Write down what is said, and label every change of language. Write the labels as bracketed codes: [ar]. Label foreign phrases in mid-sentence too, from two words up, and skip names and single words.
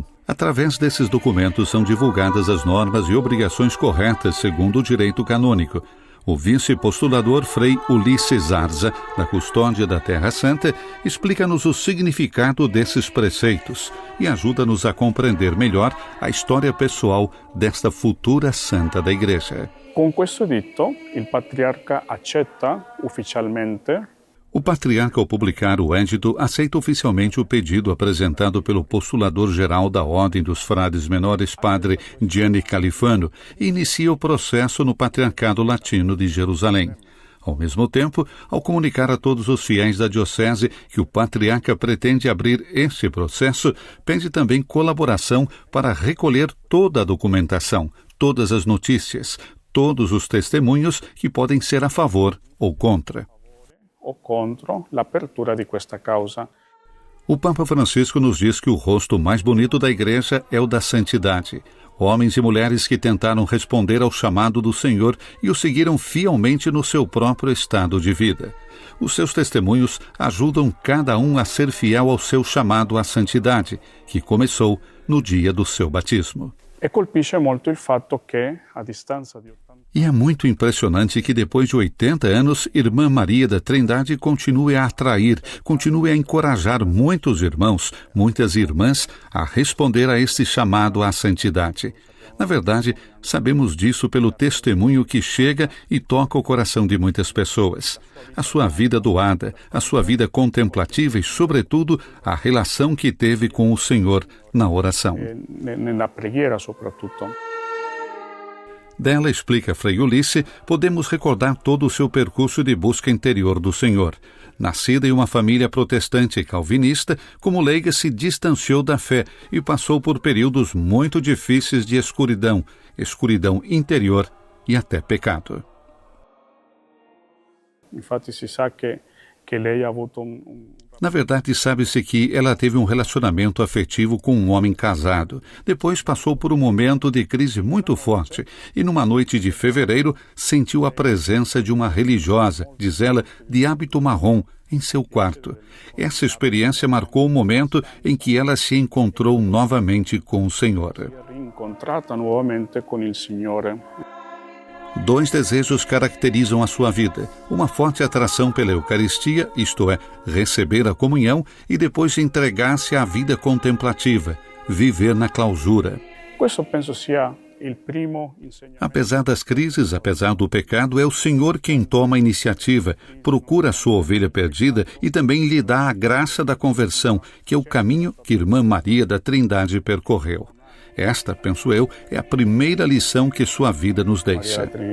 [pt] Através desses documentos são divulgadas as normas e obrigações corretas segundo o direito canônico. O vice-postulador Frei Ulisses Arza, da Custódia da Terra Santa, explica-nos o significado desses preceitos e ajuda-nos a compreender melhor a história pessoal desta futura santa da Igreja. [it] Con questo editto, il patriarca accetta ufficialmente. [pt] O patriarca, ao publicar o édito, aceita oficialmente o pedido apresentado pelo postulador-geral da Ordem dos Frades Menores, padre Gianni Califano, e inicia o processo no Patriarcado Latino de Jerusalém. Ao mesmo tempo, ao comunicar a todos os fiéis da diocese que o patriarca pretende abrir esse processo, pede também colaboração para recolher toda a documentação, todas as notícias, todos os testemunhos que podem ser a favor ou contra. [it] O contro l'apertura di questa causa. [pt] O Papa Francisco nos diz que o rosto mais bonito da Igreja é o da santidade. Homens e mulheres que tentaram responder ao chamado do Senhor e o seguiram fielmente no seu próprio estado de vida. Os seus testemunhos ajudam cada um a ser fiel ao seu chamado à santidade, que começou no dia do seu batismo. [it] E colpisce molto il fatto che, a distanza di 80 [pt] E é muito impressionante que depois de 80 anos, Irmã Maria da Trindade continue a atrair, continue a encorajar muitos irmãos, muitas irmãs a responder a este chamado à santidade. Na verdade, sabemos disso pelo testemunho que chega e toca o coração de muitas pessoas. A sua vida doada, a sua vida contemplativa e, sobretudo, a relação que teve com o Senhor na oração. [it] nella preghiera soprattutto. [pt] Dela, explica Frei Ulisses, podemos recordar todo o seu percurso de busca interior do Senhor. Nascida em uma família protestante e calvinista, como leiga se distanciou da fé e passou por períodos muito difíceis de escuridão interior e até pecado. [it] Infatti si sa che lei ha avuto [pt] Na verdade, sabe-se que ela teve um relacionamento afetivo com um homem casado. Depois passou por um momento de crise muito forte e, numa noite de fevereiro, sentiu a presença de uma religiosa, diz ela, de hábito marrom, em seu quarto. Essa experiência marcou o momento em que ela se encontrou novamente com o Senhor. [it] rincontrata nuovamente con il Signore. [pt] Dois desejos caracterizam a sua vida: uma forte atração pela Eucaristia, isto é, receber a comunhão, e depois entregar-se à vida contemplativa, viver na clausura. [it] Questo penso sia il primo insegnamento. [pt] Apesar das crises, apesar do pecado, é o Senhor quem toma a iniciativa, procura a sua ovelha perdida e também lhe dá a graça da conversão, que é o caminho que Irmã Maria da Trindade percorreu. Esta, penso eu, é a primeira lição que sua vida nos deixa.